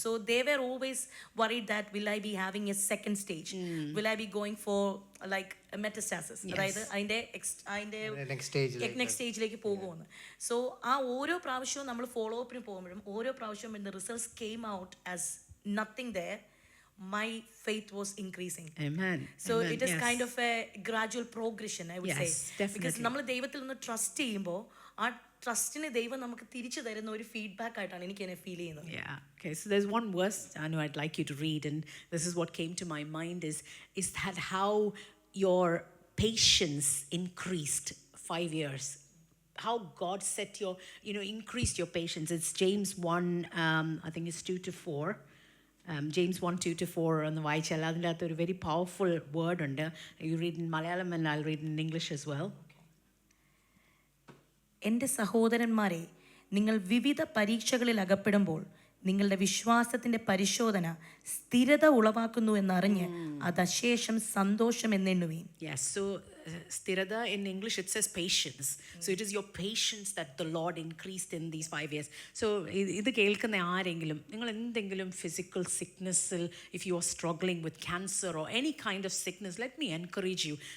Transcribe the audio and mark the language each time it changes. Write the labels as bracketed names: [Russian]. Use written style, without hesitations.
[English] So they were always worried that will I be having a second stage? Will I be going for like a metastasis? [Malayalam] അതായത് അതിന്റെ next സ്റ്റേജിലേക്ക് പോകുമെന്ന്. So ആ ഓരോ പ്രാവശ്യവും നമ്മൾ ഫോളോ അപ്പിന് പോകുമ്പോഴും ഓരോ പ്രാവശ്യവും [English] the results came out as nothing there, my faith was increasing. Amen. So it is kind of a gradual progression, I would say. Definitely. [Malayalam] Because നമ്മൾ ദൈവത്തിൽ നിന്ന് ട്രസ്റ്റ് ചെയ്യുമ്പോൾ ആ ട്രസ്റ്റിന് ദൈവം നമുക്ക് തിരിച്ചു തരുന്ന ഒരു ഫീഡ്ബാക്ക് ആയിട്ടാണ് എനിക്ക് എന്നെ ഫീൽ ചെയ്യുന്നത്. [English] Yeah. Okay. So there's one verse, Anu, I'd like you to read, and this is what came to my mind is that how your patience increased 5 years. How God set your, increased your patience. It's James 1, I think it's 2-4. [Malayalam] James 1:2-4 on the വായിച്ചാൽ അതിൻ്റെ അകത്ത് ഒരു [English] very powerful word [Malayalam] ഉണ്ട്. [English] You read in Malayalam and I'll read in English as well. [Malayalam] എൻ്റെ സഹോദരന്മാരെ, നിങ്ങൾ വിവിധ പരീക്ഷകളിൽ അകപ്പെടുമ്പോൾ നിങ്ങളുടെ വിശ്വാസത്തിൻ്റെ പരിശോധന സ്ഥിരത ഉളവാക്കുന്നു എന്നറിഞ്ഞ് അത് അശേഷം സന്തോഷം എന്നെണ്ണുവീൻ. [English] Yes, so സ്ഥിരത in English it says patience. So it is your patience that the Lord increased in these 5 years. So [Malayalam] ഇത് കേൾക്കുന്ന ആരെങ്കിലും നിങ്ങൾ എന്തെങ്കിലും [English] physical sicknessൽ, if you are struggling with cancer or any kind of sickness, let me encourage you.